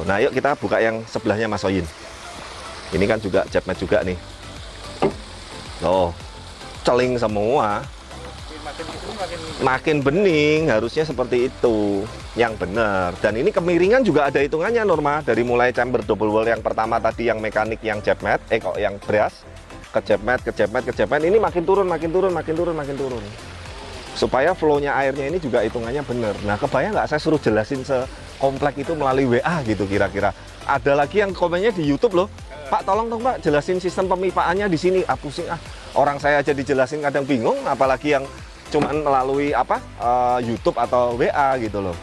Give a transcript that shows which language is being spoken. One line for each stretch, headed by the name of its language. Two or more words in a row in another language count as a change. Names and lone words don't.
Indonesian: Nah, yuk kita buka yang sebelahnya Mas Oyin. Ini kan juga jet mat juga nih. Oh, celing semua. Makin bening, harusnya seperti itu. Yang benar. Dan ini kemiringan juga ada hitungannya Norma. Dari mulai
English: chamber double wall
Indonesian: yang pertama tadi yang mekanik yang jet mat, kok yang brass ke jet mat, ke jet mat, ke jet mat ini makin turun, makin turun, makin turun, makin turun. Supaya flow-nya airnya ini juga hitungannya benar. Nah, kebayang nggak saya suruh jelasin sekomplek itu melalui WA gitu kira-kira. Ada lagi yang komennya di YouTube loh. Pak, tolong dong Pak, jelasin sistem pemipaannya di sini. Ah, pusing ah. Orang saya aja dijelasin kadang bingung, apalagi yang cuman melalui apa YouTube atau WA gitu loh.